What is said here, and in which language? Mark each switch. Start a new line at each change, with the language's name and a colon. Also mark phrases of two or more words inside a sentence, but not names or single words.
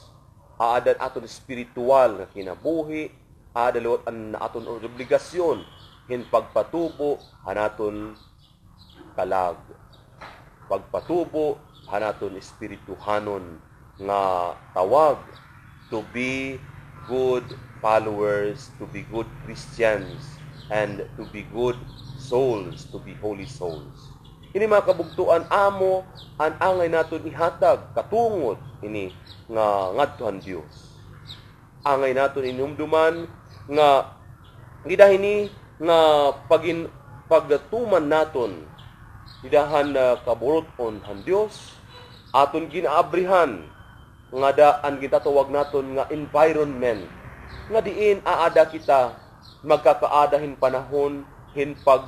Waray: Aadan aton spiritual nga kinabuhi, aadalot an aton obligasyon hin pagpatubo hanaton kalag. Pagpatubo hanaton espirituhanon nga tawag
English: to be good followers, to be good Christians, and to be good souls, to be holy souls.
Waray: Ini mga kabugtuan, amo ang angay naton ihatag katungod ini nga ngadtuhan Dios. Angay naton inumduman nga gidahini nga pagtuman naton idahan kaburuton han Dios, aton ginaabrihan nga daan gitatawag naton nga environment nga diin aada kita magkakaadahin panahon hin